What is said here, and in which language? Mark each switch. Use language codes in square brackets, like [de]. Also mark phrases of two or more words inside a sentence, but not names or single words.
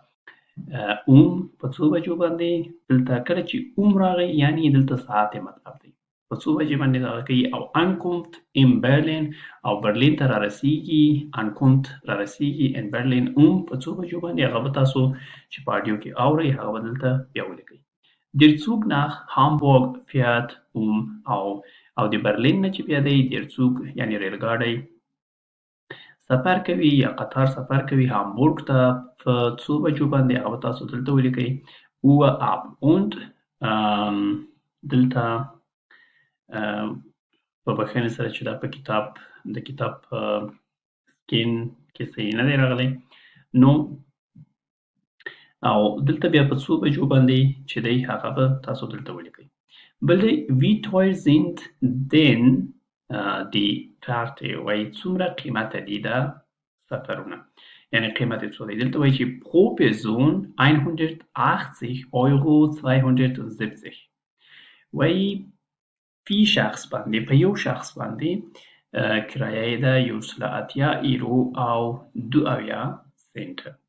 [ps] په څو بجو باندې دلته کله چې راغی یعنی دلته ساعت مطلب دی په څو بجې باندې دغه کوي او [de] Ankunft in Berlin [ps] او برلین ته رارسیږي Ankunft رارسیږي [de] in Berlin [ps] په څو بجو باندې هغه به تاسو چې په اډیو کې اورئ هغه به دلته بیا ولیکئ [de] Der Zug nach Hamburg fährt [ps] او د برلین نه چې بیا دی [de] Der Zug [ps] یعنی ریلګاډی سفر کوي یا قطار سفر کوي هامبورګ ته په څو بجو باندې هغه به تاسو دلته ولیکئ [de] Uhr ab und [ps] دلته په بښنې سره چې دا په کتاب د کتاب سکین کې صحیح نه دی راغلی نو او دلته بیا په څو بجو باندې چې دی هغه به تاسو دلته ولیکئ بل دی [de] wie teuer sind denn die Karte [ps] وایي څومره قیمته دي دا سفرونه یعنی قیمت یې څو دی دلته وایي چې [de] pro Person [ps] 180 € 270 وایي فی شخص باندې په یو شخص باندې کرایه یې ده 180 یورو او 2 سنټه.